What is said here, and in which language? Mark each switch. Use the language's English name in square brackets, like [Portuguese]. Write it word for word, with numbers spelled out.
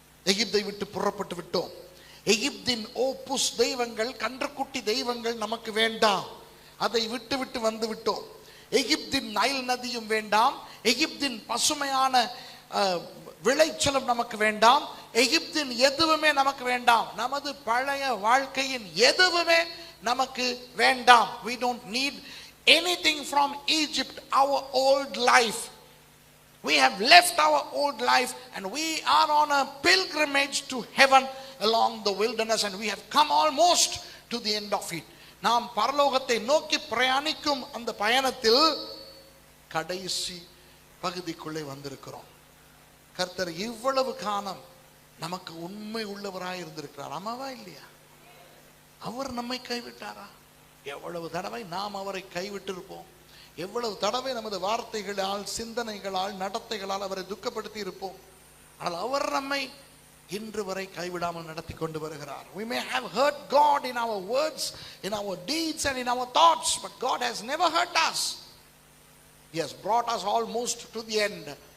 [Tamil] எகிப்தை விட்டு புறப்பட்டு விட்டோம். எகிப்தின் ஓப்புஸ் தெய்வங்கள், கன்றுக்குட்டி தெய்வங்கள் நமக்கு வேண்டாம். அதை விட்டு விட்டு வந்து விட்டோம். எகிப்தின் நைல் நதியும் வேண்டாம். எகிப்தின் பசுமையான விளைச்சலும் நமக்கு வேண்டாம். எகிப்தின் எதுவுமே நமக்கு வேண்டாம். நமது பழைய வாழ்க்கையின் எதுவுமே நமக்கு வேண்டாம். [English] We don't need anything from Egypt, our old life. We have left our old life and we are on a pilgrimage to heaven along the wilderness, and we have come almost to the end of it. [Tamil] நாம் பரலோகத்தை நோக்கி பிரயாணிக்கும் அந்த பயணத்தில் கடைசி பகுதிக்குள்ளே வந்திருக்கிறோம். கர்த்தர் இவ்வளவு காலம் நமக்கு உண்மை உள்ளவராய் இருந்திருக்கிறார். ஆமாவா இல்லையா? அவர் நம்மை கைவிட்டாரா? எவ்வளவு தடவை நாம் அவரை கைவிட்டிருப்போம். எவ்வளவு தடவை நமது வார்த்தைகளால், சிந்தனைகளால், நடத்தைகளால் அவரை துக்கப்படுத்தி இருப்போம். ஆனால் அவர் நம்மை இன்று வரை கைவிடாமல் நடத்தி கொண்டு வருகிறார். [English] We may have hurt God in our words, in our deeds and in our thoughts, but God has never hurt us. He has brought us almost to the end.